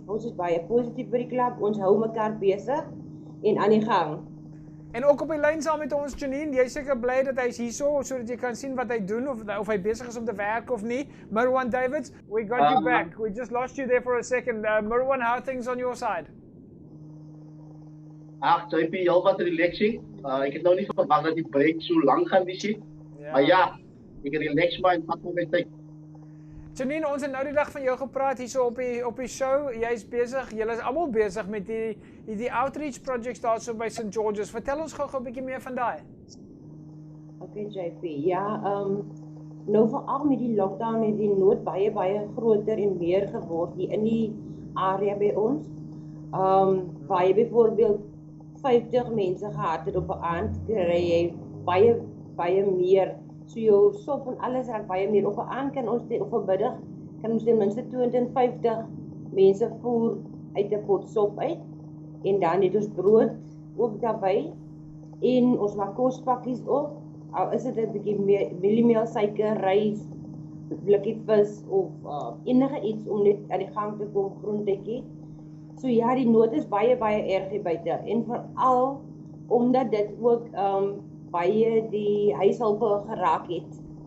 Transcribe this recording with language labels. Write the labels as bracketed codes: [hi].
[af] Ons is baie positief vir die klub. Ons hou mekaar besig en aan die gang. En ook op die lyn saam met ons, Janine, jy is seker bly dat hy's hierso sodat jy kan sien wat hy doen of hy besig is om te werk of nie. [en] Marwan Davids, we got you back. We just lost you there for a second. Marwan, how are things on your side? [af] Ag, JP, heel wat relaxing. Ek het nou nie verwag dat die break so lank gaan wees nie. Maar ja, ek relax maar en vat my tyd. Janine, ons het nou die dag van jou gepraat hierso op die show. Jy's besig, julle is almal besig met die outreach projects daarso by St. George's. Vertel ons gou 'n bietjie meer van daai. Okay JP. Ja, nou veral met die lockdown het die nood baie groter en meer geword hier in die area by ons. Waar jy byvoorbeeld 50 mense gehad het op 'n aand, kry jy baie meer. So jou sop en alles raak baie meer. Op 'n aand kan ons op 'n middag kan ons ten minste 250 mense voer uit 'n pot sop uit. En dan het ons brood ook daarbey. En ons maak kospakkies op. Al is dit 'n bietjie meer mieliemeel, suiker, rys, blikkie vis of enige iets om net aan die gang te kom, groentetjie. So ja, die nood is baie erg hier buite en veral omdat dit ook baie die huishulpe geraak het.